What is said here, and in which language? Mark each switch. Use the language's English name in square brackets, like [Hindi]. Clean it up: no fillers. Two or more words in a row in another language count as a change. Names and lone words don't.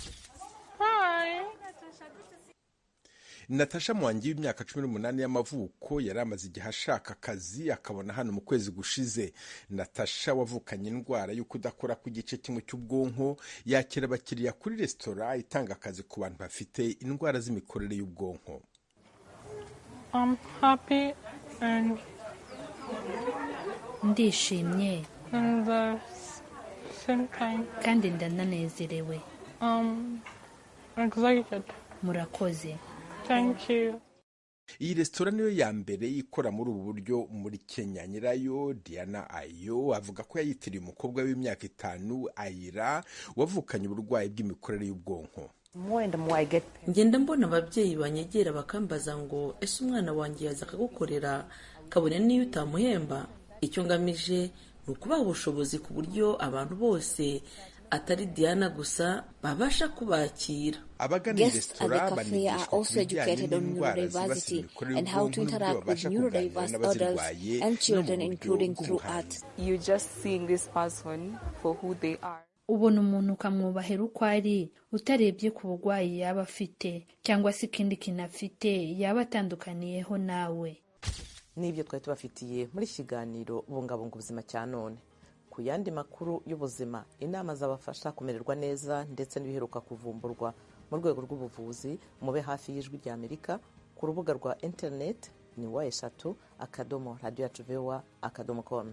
[Kinyarwanda] Natasha Mwangi w'imyaka 18 y'amavuko yari amaze igihe ashaka akazi akabona hano mu kwezi gushize. Natasha wavukanye indwara yo kudakora ku gice kimwe cy'ubwonko yakira abakiriya kuri resitora itanga akazi ku bantu bafite indwara z'imikorere y'ubwonko. [English] I'm happy and [Kinyarwanda] ndishimye [English] and the same time [Kinyarwanda] kandi ndananezerewe. Excited. Murakoze. [English] Thank you. [Kinyarwanda] Iyi resitora niyo ya mbere ikora muri ubu buryo muri Kenya. Nyirayo Diana Ayo avuga ko yayitiriye umukobwa w'imyaka 5 Ayira wavukanye uburwayi bw'imikorere y'ubwonko. Ngenda mbona ababyeyi banyegera bakambaza ngo ese umwana wanjye yaza akagukorera kabone niyo utamuhemba. Icyo ngamije ni ukubaha ubushobozi ku buryo abantu bose atari Diana gusa babasha kubakira. [English] Guests at the cafe are also educated on neurodiversity and how to interact with neurodiverse adults and children, including through art. You just seeing this person for who they are. [Kinyarwanda] Ubona umuntu ukamwubahera uko ari, utarebye ku burwayi yaba afite cyangwa se ikindi kintu afite yaba atandukaniyeho nawe. Nibyo twari tubafitiye muri kiganiro bungabunga ubuzima cya none. Ku yandi makuru y'ubuzima, inama zabafasha kumererwa neza ndetse n'ibiheruka kuvumburwa mu rwego rw'ubuvuzi, mube hafi y'Ijwi rya Amerika ku rubuga rwa internet ni wa3.radioyacu.com.